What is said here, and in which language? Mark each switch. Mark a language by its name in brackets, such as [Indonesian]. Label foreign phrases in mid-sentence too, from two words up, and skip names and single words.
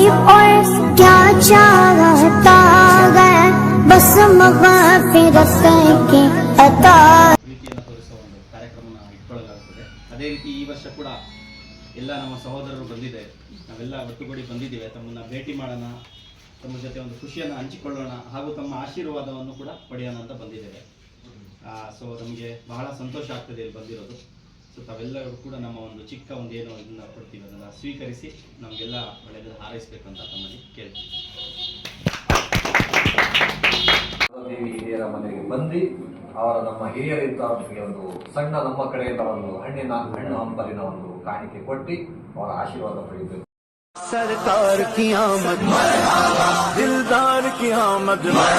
[Urdu] اور کیا چاہتا ہے بس مغفرت کی عطا. [Kannada] ಪ್ರೀತಿಯನ್ನು ತೋರಿಸುವ ಒಂದು ಕಾರ್ಯಕ್ರಮನ ಇಟ್ಕೊಳ್ಳಲಾಗುತ್ತದೆ. ಅದೇ ರೀತಿ ಈ ವರ್ಷ ಕೂಡ ಎಲ್ಲ ನಮ್ಮ ಸಹೋದರರು ಬಂದಿದ್ದಾರೆ, ನಾವೆಲ್ಲ ಒಟ್ಟುಗೂಡಿ ಬಂದಿದ್ದೇವೆ. ತಮ್ಮನ್ನು ಭೇಟಿ ಮಾಡೋಣ, ತಮ್ಮ ಜೊತೆ ಒಂದು ಖುಷಿಯನ್ನು ಹಂಚಿಕೊಳ್ಳೋಣ ಹಾಗೂ ತಮ್ಮ ಆಶೀರ್ವಾದವನ್ನು ಕೂಡ ಪಡೆಯೋಣ ಅಂತ ಬಂದಿದ್ದೇವೆ. ಸೊ ನಮಗೆ ಬಹಳ ಸಂತೋಷ ಆಗ್ತದೆ ಇಲ್ಲಿ ಬಂದಿರೋದು. ಸೊ ತಾವೆಲ್ಲರೂ ಕೂಡ ನಮ್ಮ ಒಂದು ಚಿಕ್ಕ ಒಂದು ಏನೋ ಇದನ್ನು ಕೊಡ್ತೀವಿ, ಅದನ್ನು ಸ್ವೀಕರಿಸಿ ನಮಗೆಲ್ಲ ಒಳ್ಳೆಯದನ್ನು ಹಾರೈಸಬೇಕಂತ ತಮ್ಮಲ್ಲಿ ಕೇಳ್ತೀವಿ. ದೇವಿ ಹಿರಿಯರ ಮನೆಗೆ ಬಂದು ಅವರ ನಮ್ಮ ಹಿರಿಯರಿಂದ ಅವರಿಗೆ ಒಂದು ಸಣ್ಣ ನಮ್ಮ ಕಡೆಯಿಂದ ಒಂದು ಹಣ್ಣು ಹಂಪಲಿನ ಒಂದು ಕಾಣಿಕೆ ಕೊಟ್ಟು ಅವರ ಆಶೀರ್ವಾದ ಪಡೆಯಬೇಕು. [Urdu] سرکار کی آمد مرحبا، دلدار کی آمد